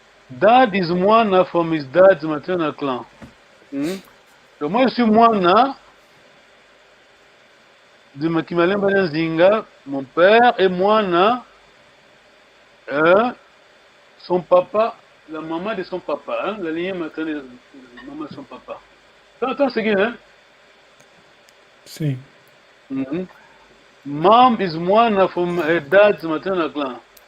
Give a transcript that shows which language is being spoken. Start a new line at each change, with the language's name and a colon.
English: Dad is Mwana from his dad's maternal clan.
French: Donc, moi, je suis Mwana de Kimale Badanzinga, mon père, et Mwana, son papa, la maman de son papa, hein, la lignée maternelle de la maman de son papa. Attends, c'est qui, hein? Si.
English: Mom is Mwana from her dad's maternal clan.